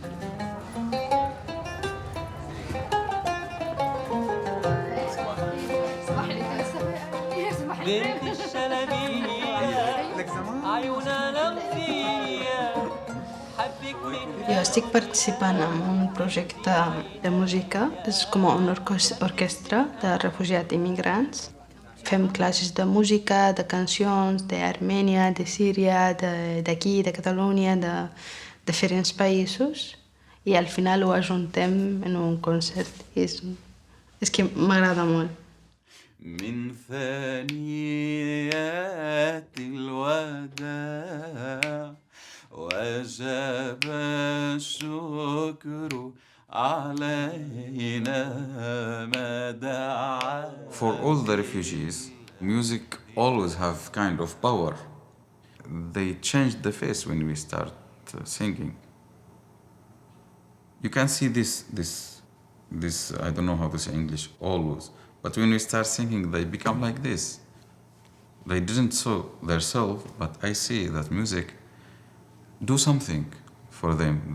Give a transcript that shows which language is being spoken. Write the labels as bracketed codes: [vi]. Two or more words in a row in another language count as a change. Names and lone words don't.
[ca] Jo estic participant en un projecte de música, és com una orquestra de refugiats i immigrants. Fem classes de música, de cancions, d'Armènia, de Síria, d'aquí, de Catalunya, de diferents països, i al final ho ajuntem en un concert. És que m'agrada molt. [ar] من ثنيات الوداع وجب الشكر علينا ما دعا. [en] For all the refugees, music always have kind of power. They change the face when we start singing. You can see this, I don't know how to say English, always. But when we start singing, they become like this. They didn't show themselves, but I see that music do something for them.